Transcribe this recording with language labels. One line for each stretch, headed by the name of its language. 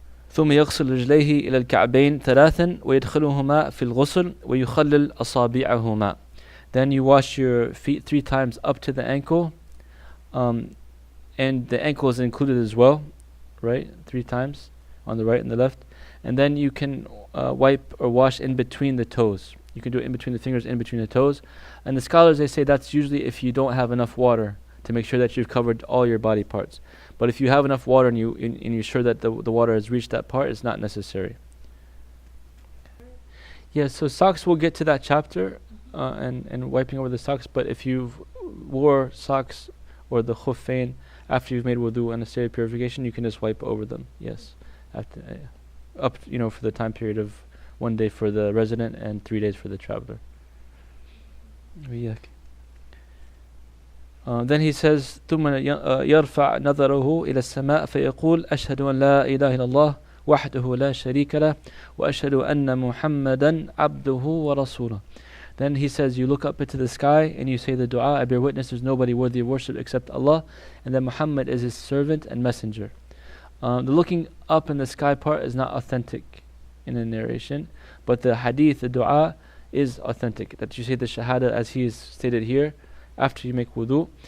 Arabic: ثم يغسل رجليه إلى الكعبين ثلاثا ويدخلهما في الغسل ويخلل أصابعهما.
English: Then you wash your feet 3 times up to the ankle, and the ankle is included as well, right? 3 times on the right and the left, and then you can wipe or wash in between the toes. You can do it in between the fingers, in between the toes, and the scholars, they say that's usually if you don't have enough water to make sure that you've covered all your body parts. But if you have enough water and you're sure that the water has reached that part, it's not necessary. Yeah, so socks, we'll get to that chapter, and wiping over the socks. But if you've wore socks or the khuffain after you've made wudu and a state of purification, you can just wipe over them. Yes, after up for the time period of 1 day for the resident and 3 days for the traveler. Then he says,
Arabic: ثم يرفع نظره إلى السماء فيقول أشهد أن لا إله إلا الله وحده لا شريك له وأشهد أن محمدا عبده ورسوله.
English: Then he says, you look up into the sky and you say the dua, I bear witness there's nobody worthy of worship except Allah, and that Muhammad is his servant and messenger. The looking up in the sky part is not authentic in the narration, but the hadith, the dua, is authentic, that you say the shahada as he is stated here after you make wudu.